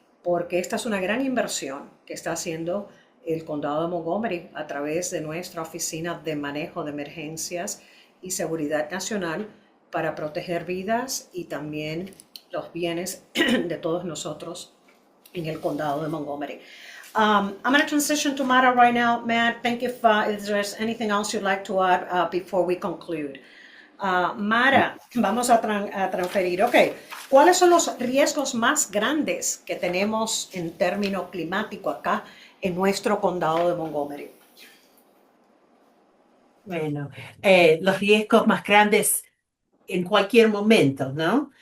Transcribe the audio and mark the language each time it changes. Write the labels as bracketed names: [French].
[Spanish] porque esta es una gran inversión que está haciendo el condado de Montgomery a través de nuestra oficina de manejo de emergencias y seguridad nacional para proteger vidas y también los bienes de todos nosotros en el condado de Montgomery. [English] I'm going to transition to Mara right now. Matt, think if there's anything else you'd like to add before we conclude. [Spanish] Mara, vamos a transferir. Ok, ¿cuáles son los riesgos más grandes que tenemos en términos climáticos acá en nuestro condado de Montgomery? Bueno, los riesgos más grandes en cualquier momento, ¿no?